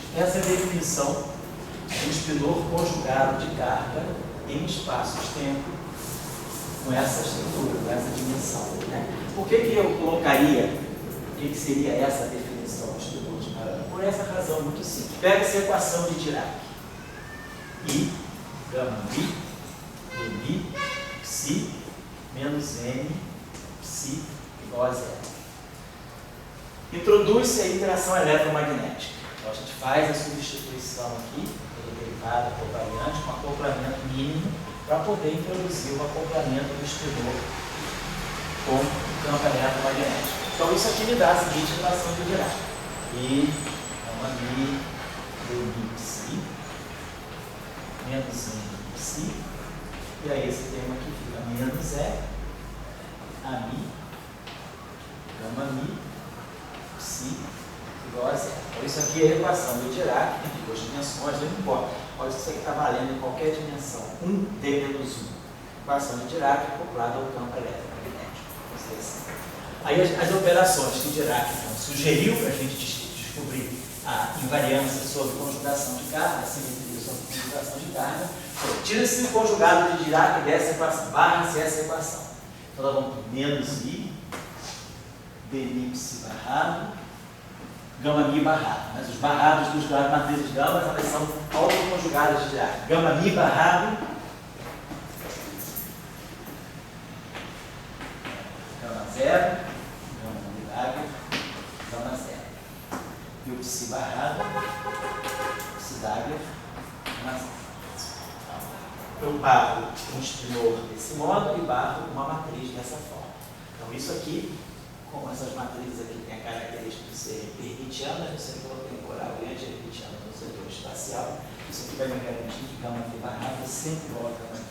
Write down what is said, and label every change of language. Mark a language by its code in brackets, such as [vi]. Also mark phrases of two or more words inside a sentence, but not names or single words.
[pt] Essa é a definição do espinor conjugado de carga em espaços-tempo com essa estrutura, com essa dimensão. Né? Por que eu colocaria, o que seria essa definição do espinor de carga? Por essa razão muito simples. Pega essa equação de Dirac. I, gama mi, dmi, psi, menos m, psi, igual a zero. Introduz-se a interação eletromagnética. Então, a gente faz a substituição aqui, pelo derivado covariante, com acoplamento mínimo, para poder introduzir o acoplamento do espinor com o campo eletromagnético. Então, isso aqui me dá a seguinte relação de Dirac. I, gama mi, dmi, psi, menos m, psi, e aí esse termo aqui fica menos E, a mi, gama mi, psi, igual a zero. Então isso aqui é a equação do Dirac, que tem duas dimensões, não importa. Pode ser que está valendo em qualquer dimensão, 1D menos 1. Equação de Dirac acoplada ao campo eletromagnético. Assim. Aí as operações que Dirac então, sugeriu para a gente descobrir a invariância sobre conjugação de carga, a simetria sobre conjugação de carga, tira-se o conjugado de Dirac dessa equação, barra-se essa equação. Então nós vamos por menos I, dmi psi barrado, gama mi barrado. Mas os barrados dos matrizes gama, elas são autoconjugadas de Dirac. Gama mi barrado, gama zero, gama mi Dagger, gama zero. E o psi barrado, psi Dagger, gama zero. Eu barro um espinor desse modo e barro uma matriz dessa forma. Então isso aqui, como essas matrizes aqui têm a característica de ser hermitianas, eu sempre coloquei em covariante hermitiana no setor espacial, isso aqui vai me garantir que gama v barrada sempre igual a gama v.